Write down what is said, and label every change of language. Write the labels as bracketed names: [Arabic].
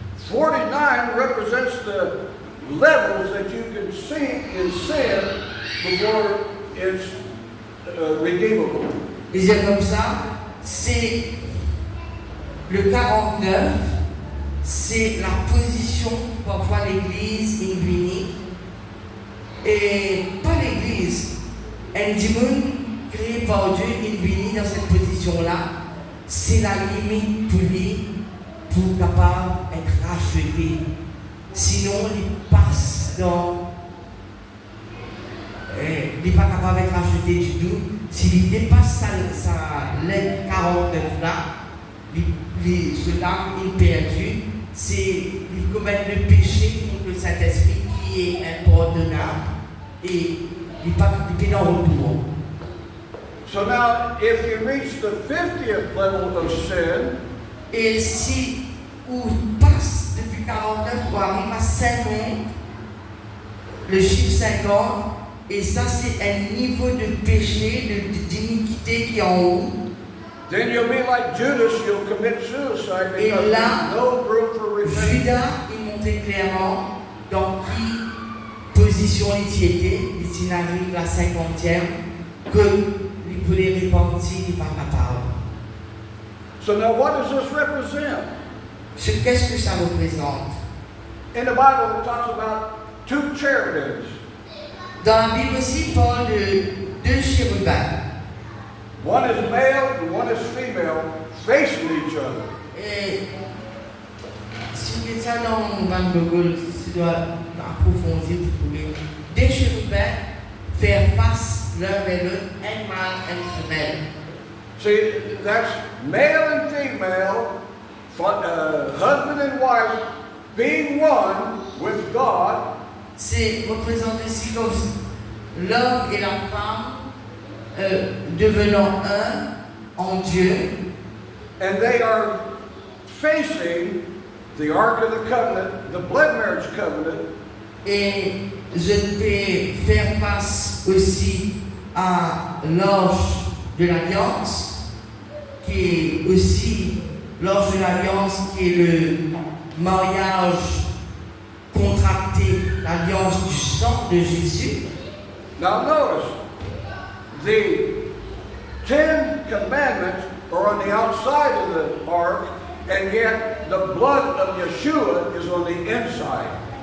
[English] 49 represents the levels that you can sink in sin before it's redeemable. [French] disait comme ça, c'est le 49, c'est la position parfois l'Église est venue, et pas l'Église, un démon créé par Dieu est venu dans cette position-là, c'est la limite pour lui pour capable d'être racheté. Sinon, il passe dans. Il n'est pas capable d'être racheté du tout. S'il dépasse sa lettre 49 là, ce là est perdu. Il commet le péché contre le Saint-Esprit qui qui est impardonnable et il n'est pas dans le retour. [English] So now, if you reach the 50th level of sin, [French] Et si on passe depuis 49 pour arriver à 50, le chiffre 50, et ça c'est un niveau de péché, d'iniquité qui est en haut. [English] then you'll be like Judas, you'll commit suicide [French] Et [English] because [French] là, [English] there's no room for repentance. [French] Judas, il montrait clairement dans qui position il était, et s'il arrive à la 50e, qu'il pouvait repentir, il n'est pas capable. [English] So now what does this represent? [French] Qu'est-ce que ça représente? [English] In the Bible, it talks about two cherubims. [French] Dans la Bible aussi, il parle de deux chérubins. [English] One is male and one is female, facing each other. [French] Et si vous mettez ça dans Van Google, tu dois approfondir pour trouver deux chérubins faire face l'un vers l'autre, un mâle et une femelle. [English] See, that's male and female, husband and wife, being one with God. [French] C'est représenté ici comme l'homme et la femme devenant un en Dieu. [English] And they are facing the Ark of the Covenant, the blood marriage covenant, [French] Et je peux faire face aussi à l'ange de l'Alliance, qui est aussi l'ange de l'Alliance, qui est le mariage contracté, l'alliance du sang de Jésus. [English] Now notice, the 10 commandments are on the outside of the ark, and yet the blood of Yeshua is on the inside.